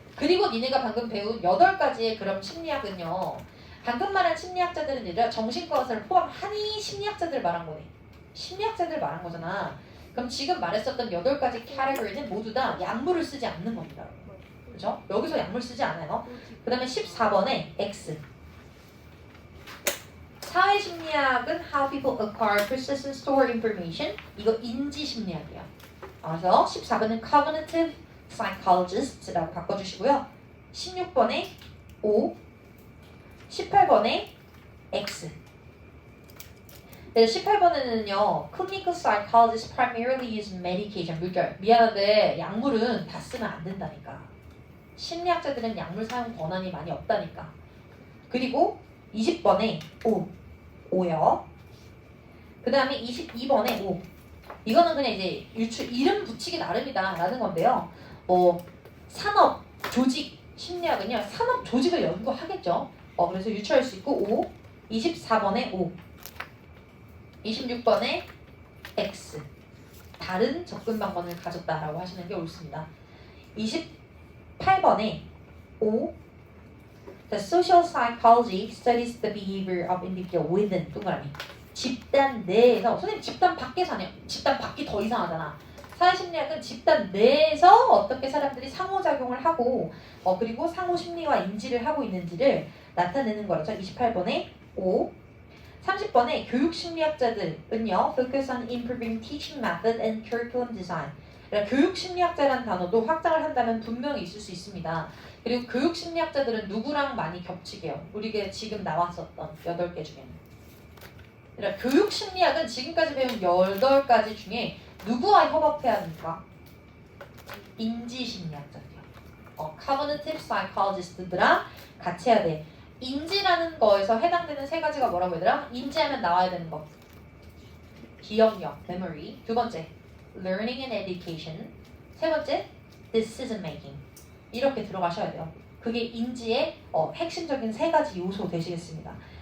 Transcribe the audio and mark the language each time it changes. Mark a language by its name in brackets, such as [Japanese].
[Korean] 그리고 니네가 방금 배운 8가지의 그런 심리학은요. 방금 말한 심리학자들은 아니라 정신과 의사를 포함하니 심리학자들 말한 거네. 심리학자들 말한 거잖아. 그럼 지금 말했었던 8가지 카테고리는 모두 다 약물을 쓰지 않는 겁니다. 그죠? 여기서 약물 쓰지 않아요. 그 다음에 14번에 X. 사회심리학은 [English] how people acquire, process, and store information. [Korean] 이거 인지심리학이야. 그래서 14번은 [English] cognitive psychologist [Korean] 라고 바꿔주시고요. 16번에 O, 18번에 X. 그래서 18번에는요, [English] clinical psychologists primarily use medication. [Korean] 물결. 미안한데 약물은 다 쓰면 안 된다니까. 심리학자들은 약물 사용 권한이 많이 없다니까. 그리고 20번에 O요. 그 다음에 22번에 O. 이거는 그냥 이제 이름 붙이기 나름이다 라는 건데요. 산업, 조직, 심리학은요. 산업 조직을 연구하겠죠. 그래서 유추할 수 있고 O. 24번에 O. 26번에 X. 다른 접근 방법을 가졌다라고 하시는 게 옳습니다. 28번에 O. [English] The social psychology studies the behavior of individual within [Korean] 동그라미. 집단 내에서 선생님 집단 밖에서 아니야. 집단 밖이 더 이상하잖아. 사회심리학은 집단 내에서 어떻게 사람들이 상호작용을 하고 그리고 상호 심리와 인지를 하고 있는지를 나타내는 거라서 28번에 O. 30번에 교육심리학자들은요. [English] Focus on improving teaching method and curriculum design. [Korean] 교육심리학자라는 단어도 확장을 한다면 분명히 있을 수 있습니다. 그리고 교육심리학자들은 누구랑 많이 겹치게요? 우리가 지금 나왔었던 8개 중에는. 그러니까 교육심리학은 지금까지 배운 8가지 중에 누구와 협업해야 됩니까? 인지심리학자들이요. [English] cognitive psychologist [Korean] 들랑 같이 해야 돼. 인지라는 거에서 해당되는 세 가지가 뭐라고 얘들아? 인지하면 나와야 되는 거. 기억력, [English] memory. [Korean] 두 번째, [English] learning and education. [Korean] 세 번째, [English] decision making. [Korean] 이렇게 들어가셔야 돼요. 그게 인지의 핵심적인 세 가지 요소 되시겠습니다.